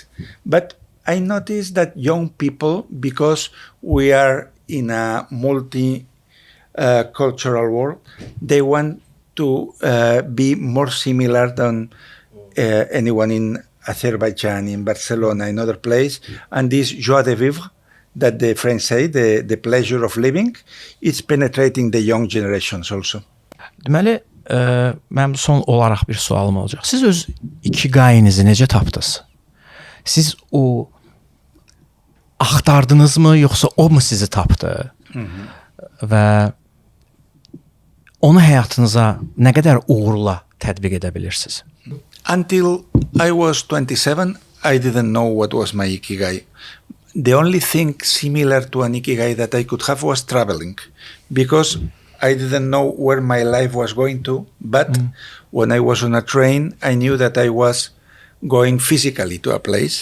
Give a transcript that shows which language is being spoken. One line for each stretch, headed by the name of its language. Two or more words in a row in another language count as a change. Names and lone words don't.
English: But I noticed that young people, because we are in a multi-cultural world, they want to be more similar than anyone in Azerbaijan, in Barcelona, in other place. And this
French: joie de vivre,
English: that the French say, the pleasure of living, it's penetrating the young generations also.
Azerbaijani: Deməli, mənim son olaraq bir sualım olacaq. Siz öz ikigainizi necə tapdınız? Siz o axtardınızmı, yoxsa o mu sizi tapdı? Və onu həyatınıza nə qədər uğurla tətbiq edə bilirsiniz?
English: Until I was 27, I didn't know what was my ikigai. The only thing similar to an ikigai that I could have was traveling, because I didn't know where my life was going to, but when I was on a train, I knew that I was going physically to a place.